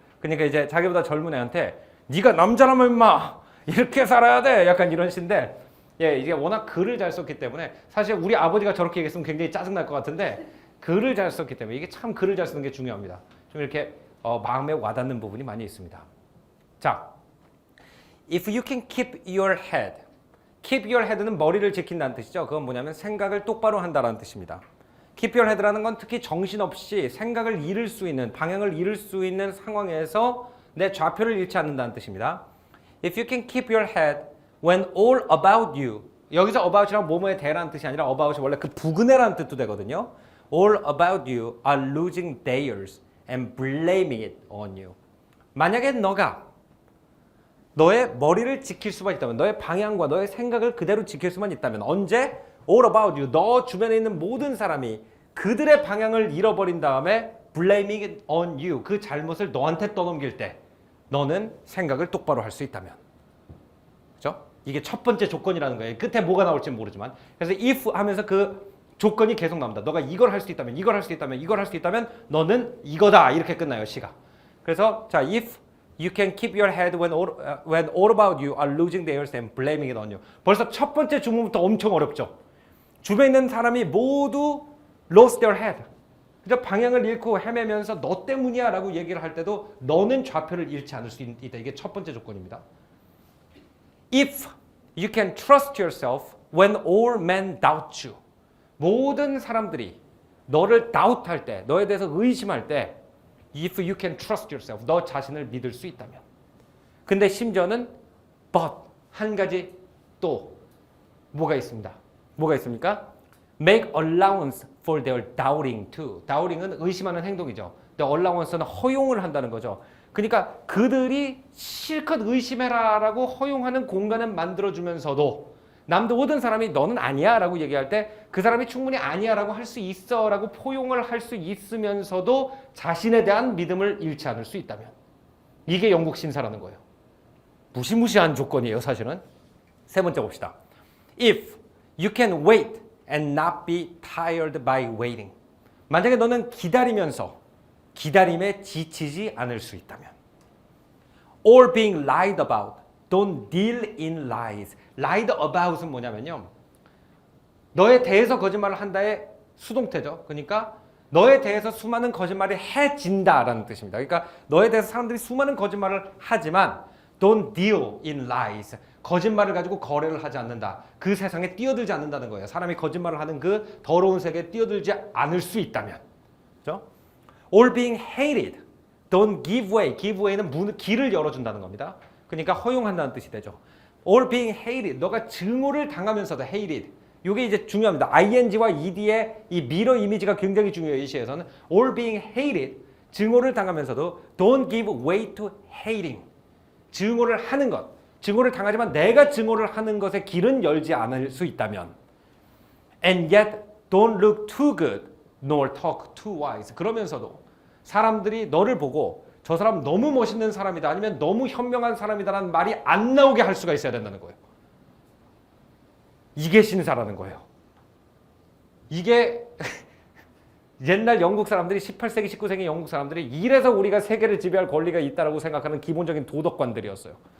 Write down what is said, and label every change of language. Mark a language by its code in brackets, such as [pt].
[ko] 그러니까 이제 자기보다 젊은 애한테 네가 남자라면 임마 이렇게 살아야 돼 약간 이런 시인데 이게 워낙 글을 잘 썼기 때문에 사실 우리 아버지가 저렇게 얘기했으면 굉장히 짜증날 것 같은데 글을 잘 썼기 때문에 이게 참 글을 잘 쓰는 게 중요합니다. 좀 이렇게 마음에 와닿는 부분이 많이 있습니다. [en] 자, if you can keep your head. keep your head [ko] 는 머리를 지킨다는 뜻이죠. 그건 뭐냐면 생각을 똑바로 한다는 뜻입니다. [en] keep your head [ko] 라는 건 특히 정신없이 생각을 잃을 수 있는, 방향을 잃을 수 있는 상황에서 내 좌표를 잃지 않는다는 뜻입니다. [en] If you can keep your head when all about you. [ko] 여기서 about이란 뭐뭐에 대라는 뜻이 아니라 about이 원래 그 부근해라는 뜻도 되거든요. [en] All about you are losing theirs and blaming it on you. [ko] 만약에 너가 너의 머리를 지킬 수만 있다면, 너의 방향과 너의 생각을 그대로 지킬 수만 있다면 언제? [en] All about you. [ko] 너 주변에 있는 모든 사람이 그들의 방향을 잃어버린 다음에 [en] blaming it on you. [ko] 그 잘못을 너한테 떠넘길 때 너는 생각을 똑바로 할 수 있다면. 그렇죠? 이게 첫 번째 조건이라는 거예요. 끝에 뭐가 나올지 모르지만. 그래서 if 하면서 그 조건이 계속 나옵니다. 너가 이걸 할 수 있다면, 이걸 할 수 있다면, 이걸 할 수 있다면 너는 이거다. 이렇게 끝나요, 시가. 그래서 자, [en] if you can keep your head when all about you are losing theirs and blaming it on you. [ko] 벌써 첫 번째 주문부터 엄청 어렵죠. 주변에 있는 사람이 모두 [en] lost their head. [ko] 그죠? 방향을 잃고 헤매면서 너 때문이야 라고 얘기를 할 때도 너는 좌표를 잃지 않을 수 있다. 이게 첫 번째 조건입니다. [en] If you can trust yourself when all men doubt you. [ko] 모든 사람들이 너를 doubt할 때, 너에 대해서 의심할 때 [en] If you can trust yourself. [ko] 너 자신을 믿을 수 있다면. 근데 심지어는 but 한 가지 또 뭐가 있습니다. 뭐가 있습니까? [en] Make allowance for their doubting too. [ko] doubting은 의심하는 행동이죠. 근데 allowance는 허용을 한다는 거죠. 그러니까 그들이 실컷 의심해라라고 허용하는 공간을 만들어주면서도 남들 모든 사람이 너는 아니야 라고 얘기할 때 그 사람이 충분히 아니야 라고 할 수 있어 라고 포용을 할 수 있으면서도 자신에 대한 믿음을 잃지 않을 수 있다면 이게 영국 신사라는 거예요. 무시무시한 조건이에요 사실은. 세 번째 봅시다. [en] If you can wait and not be tired by waiting. [ko] 만약에 너는 기다리면서 기다림에 지치지 않을 수 있다면 [en] or being lied about. Don't deal in lies. lied about은 [ko] 뭐냐면요. 너에 대해서 거짓말을 한다의 수동태죠. 그러니까 너에 대해서 수많은 거짓말이 해진다라는 뜻입니다. 그러니까 너에 대해서 사람들이 수많은 거짓말을 하지만 [en] don't deal in lies. [ko] 거짓말을 가지고 거래를 하지 않는다. 그 세상에 뛰어들지 않는다는 거예요. 사람이 거짓말을 하는 그 더러운 세계에 뛰어들지 않을 수 있다면. 그렇죠? [en] Or being hated. Don't give way. [ko] give way는 길을 열어준다는 겁니다. 그러니까 허용한다는 뜻이 되죠. [en] Or being hated. [ko] 너가 증오를 당하면서도 hated. 이게 이제 중요합니다. ing와 ed의 이 미러 이미지가 굉장히 중요해요. 이 시에서는. [en] Or being hated. [ko] 증오를 당하면서도 [en] don't give way to hating. [ko] 증오를 하는 것. 증오를 당하지만 내가 증오를 하는 것에 길은 열지 않을 수 있다면. [en] And yet don't look too good nor talk too wise. [ko] 그러면서도 사람들이 너를 보고 저 사람 너무 멋있는 사람이다 아니면 너무 현명한 사람이다라는 말이 안 나오게 할 수가 있어야 된다는 거예요. 이게 신사라는 거예요. 이게 옛날 영국 사람들이 18세기 19세기 영국 사람들이 이래서 우리가 세계를 지배할 권리가 있다라고 생각하는 기본적인 도덕관들이었어요.